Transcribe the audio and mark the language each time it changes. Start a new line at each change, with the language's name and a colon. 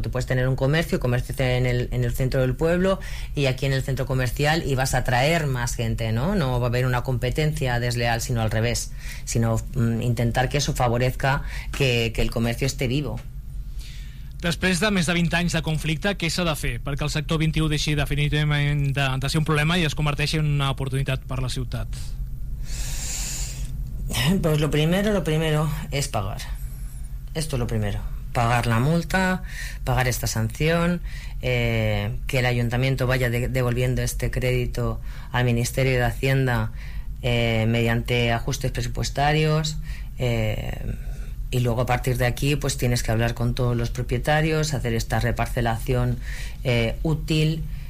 Spanish: Tú puedes tener un comercio en el centro del pueblo y aquí en el centro comercial, y vas a atraer más gente, no va a haber una competencia desleal, sino al revés, sino intentar que eso favorezca que el comercio esté vivo.
Catalan: Després de més de 20 anys de conflicte, què s'ha de fer perquè el sector 21 deixi definitivament de ser un problema i es converteixi en una oportunitat per a la ciutat?
Spanish: Pues lo primero es pagar. Esto es lo primero. Pagar la multa, pagar esta sanción, que el ayuntamiento vaya devolviendo este crédito al Ministerio de Hacienda mediante ajustes presupuestarios, y luego a partir de aquí pues tienes que hablar con todos los propietarios, hacer esta reparcelación útil,